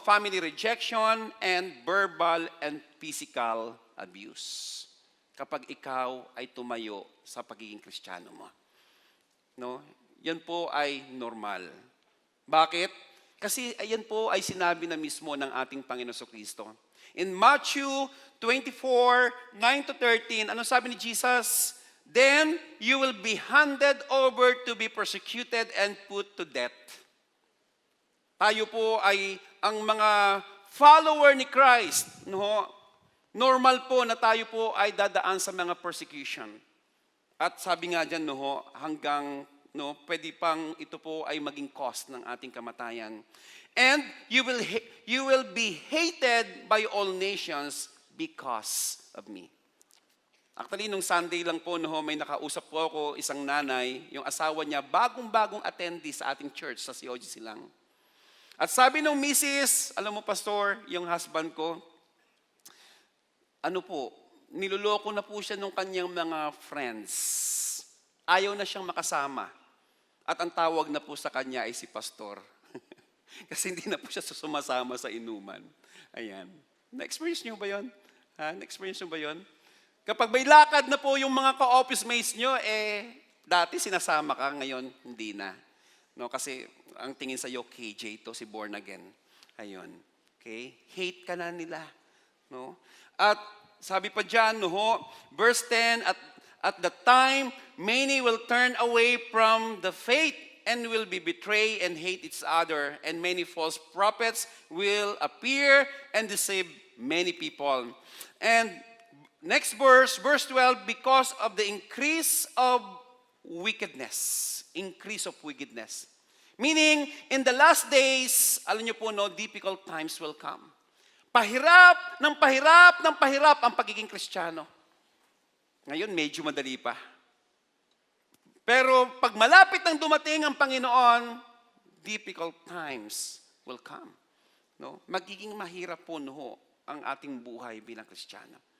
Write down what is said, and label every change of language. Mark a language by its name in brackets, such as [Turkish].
[English] Family rejection and verbal and physical abuse. [Filipino] Kapag ikaw ay tumayo sa pagiging Kristiyano mo. No? Yan po ay normal. Bakit? Kasi ayan po ay sinabi na mismo ng ating Panginoon Kristo. In Matthew 24, 9 to 13, ano sabi ni Jesus? [English] Then you will be handed over to be persecuted and put to death. [Filipino] Tayo po ay ang mga follower ni Christ, no? Normal po na tayo po ay dadaan sa mga persecution. At sabi nga dyan, no, hanggang pwede pang ito po ay maging cost ng ating kamatayan. [English] And you will be hated by all nations because of me. [Filipino] Actually, nung Sunday lang po, may nakausap po ako isang nanay, yung asawa niya, bagong-bagong attendee sa ating church sa COGC lang. At sabi nung Mrs., alam mo pastor, yung husband ko, niloloko na po siya nung kanyang mga friends. Ayaw na siyang makasama. At ang tawag na po sa kanya ay si pastor. Kasi hindi na po siya sumasama sa inuman. Ayan. Na-experience niyo ba yun? Na-experience niyo ba yun? Kapag may lakad na po yung mga ka-office mates nyo, dati sinasama ka, ngayon hindi na. No, kasi ang tingin sa iyo, KJ to, si born again. Ayun. Okay? Hate ka na nila. No? At sabi pa dyan, [English] verse 10, at the time, many will turn away from the faith and will be betrayed and hate each other, and many false prophets will appear and deceive many people. And next verse 12, because of the increase of wickedness. Increase of wickedness. Meaning, in the last days, [Filipino] alam niyo po, [English] difficult times will come. [Filipino] Pahirap ng pahirap ang pagiging Kristiyano. Ngayon, medyo madali pa. Pero pag malapit nang dumating ang Panginoon, [English] difficult times will come. [Filipino] No? Magiging mahirap po ang ating buhay bilang Kristiyano.